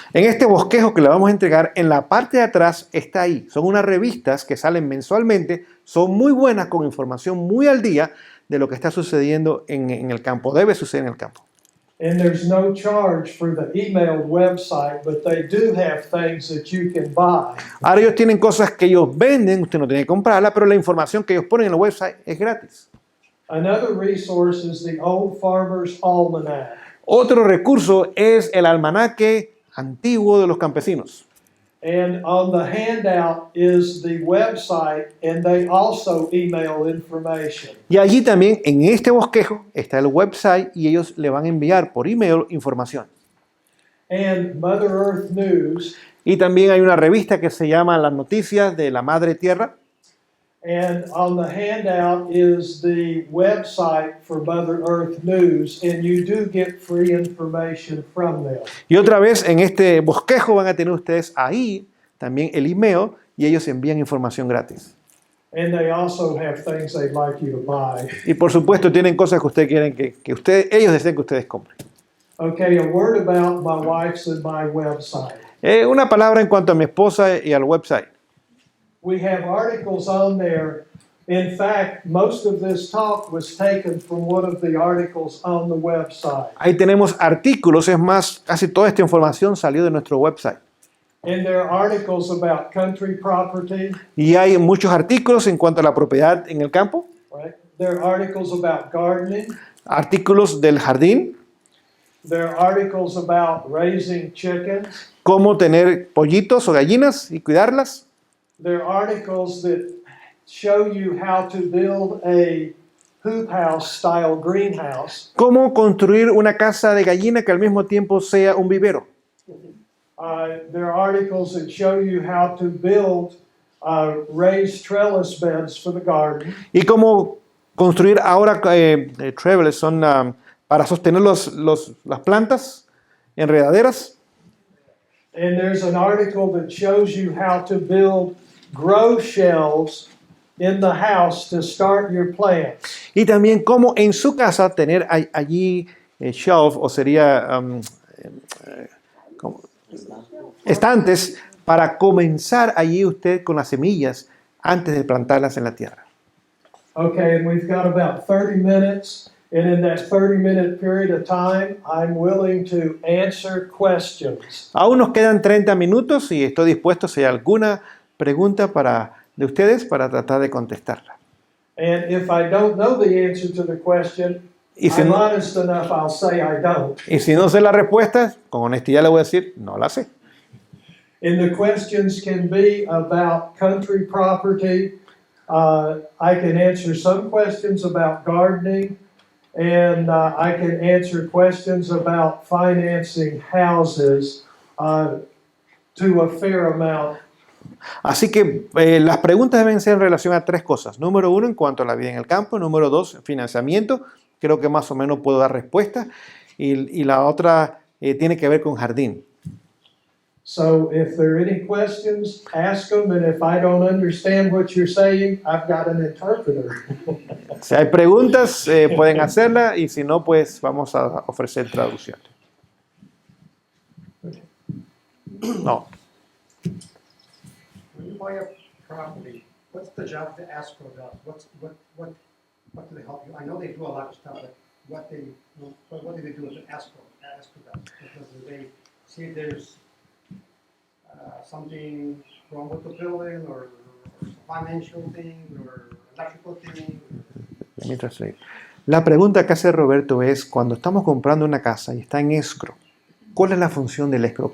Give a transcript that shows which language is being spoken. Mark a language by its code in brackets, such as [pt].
[es] En este bosquejo que le vamos a entregar, en la parte de atrás está ahí. Son unas revistas que salen mensualmente, son muy buenas con información muy al día de lo que está sucediendo en el campo, debe suceder en el campo. [en] And there's no charge for the emailed website, but they do have things that you can buy. [es] Ahora ellos tienen cosas que ellos venden, usted no tiene que comprarla, pero la información que ellos ponen en el website es gratis. [en] Another resource is the Old Farmer's Almanac. [es] Otro recurso es el almanaque antiguo de los campesinos. [en] And on the handout is the website, and they also email information. [es] Y allí también, en este bosquejo, está el website y ellos le van a enviar por email información. [en] And Mother Earth News. [es] Y también hay una revista que se llama Las Noticias de la Madre Tierra. [en] And on the handout is the website for Mother Earth News, and you do get free information from them. [es] Y otra vez, en este bosquejo van a tener ustedes ahí también el email y ellos envían información gratis. [en] And they also have things they'd like you to buy. [es] Y por supuesto tienen cosas que ustedes quieren ellos desean que ustedes compren. [en] Okay, a word about my wife's and my website. [es] Una palabra en cuanto a mi esposa y al website. [en] We have articles on there. In fact, most of this talk was taken from one of the articles on the website. [es] Ahí tenemos artículos, es más, casi toda esta información salió de nuestro website. [en] And there are articles about country property. [es] Y hay muchos artículos en cuanto a la propiedad en el campo. [en] Right? There are articles about gardening. [es] Artículos del jardín. [en] There are articles about raising chickens. [es] Cómo tener pollitos o gallinas y cuidarlas. [en] There are articles that show you how to build a hoop house style greenhouse. [es] Cómo construir una casa de gallina que al mismo tiempo sea un vivero. [en] There are articles that show you how to build raised trellis beds for the garden. [es] Y cómo construir ahora trellis son para sostener las plantas enredaderas. [en] And there's an article that shows you how to build grow shelves in the house to start your plants. [es] Y también cómo en su casa tener allí shelf, o sería estantes, para comenzar allí usted con las semillas antes de plantarlas en la tierra. [en] Okay, and we've got about 30 minutes. And in that 30-minute period of time, I'm willing to answer questions. [es] Aún nos quedan 30 minutos y estoy dispuesto, si hay alguna pregunta de ustedes para tratar de contestarla. [en] And if I don't know the answer to the question, [es] Y si [en] I'm [es] no, [en] honest enough, I'll say I don't. [es] y si no sé la respuesta, con honestidad le voy a decir, no la sé. [en] And the questions can be about country property. I can answer some questions about gardening, and I can answer questions about financing houses to a fair amount. [es] Así que las preguntas deben ser en relación a tres cosas. Número uno, en cuanto a la vida en el campo. Número dos, financiamiento. Creo que más o menos puedo dar respuesta. Y la otra tiene que ver con jardín. [en] So if there are any questions, ask them, and if I don't understand what you're saying, I've got an interpreter. [es] Si hay preguntas, pueden hacerla, y si no, pues vamos a ofrecer traducción. No. [en] When you buy a property, what's the job of the escrow does? What do they help you? I know they do a lot of stuff, but what do they do with the escrow? Escrow does, because they see if there's something wrong with the building, or financial thing, or electrical thing. [es] Mientras leí. La pregunta que hace Roberto es, cuando estamos comprando una casa y está en escrow, ¿cuál es la función del escrow?